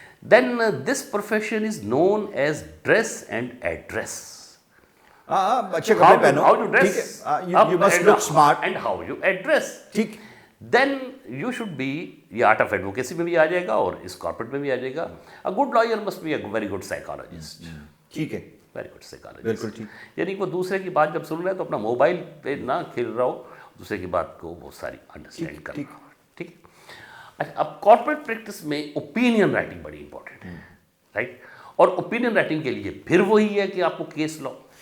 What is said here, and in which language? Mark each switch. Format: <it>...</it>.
<en>Then this profession is known as dress and address.</en> <ur>اچھے کپڑے پہنو, ٹھیک ہے,</ur> <en>you must look smart and how you address.</en> <ur>ٹھیک.</ur> <en>Then you should be,</en> <ur>یہ آرٹ آف ایڈوکیسی میں بھی آ جائے گا اور اس کارپوریٹ میں بھی آ جائے گا.</ur> <en>A good lawyer must be a very good psychologist.</en> <ur>ٹھیک ہے,</ur> <en>Very good psychologist.</en> <ur>بالکل ٹھیک. یعنی وہ دوسرے کی بات جب سن رہے ہیں تو اپنا موبائل پہ نہ کھیل رہا ہو, دوسرے کی بات کو بہت ساری انڈرسٹینڈ کر رہا ہو. ٹھیک ہے. اچھا, اب کارپوریٹ پریکٹس میں اوپینین رائٹنگ بڑی امپورٹنٹ ہے, رائٹ. اور اوپینین رائٹنگ کے لیے پھر وہی ہے کہ آپ کو کیس لاؤ.</ur>